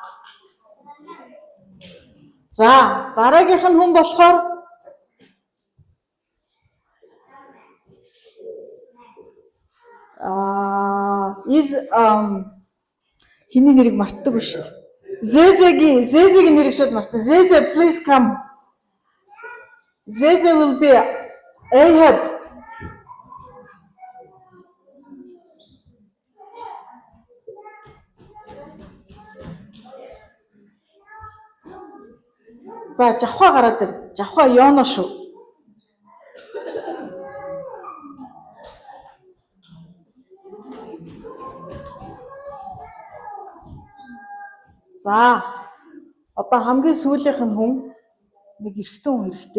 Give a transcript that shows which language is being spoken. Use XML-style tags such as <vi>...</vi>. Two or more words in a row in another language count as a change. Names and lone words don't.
<mn>За дараагийнх нь хүн болохоор хиний нэрийг мартдаг ба шүү дээ. Зезегийн нэрийг шууд мартав.</mn> <en>Zeze, please come. Zeze will be Ahab.</en> <mn>За Жавха гараад ир. Жавха Йоно шүү. За одоо хамгийн сүүлийнх нь хүн нэг эрэгтэй хүн хэрэгтэй.</mn>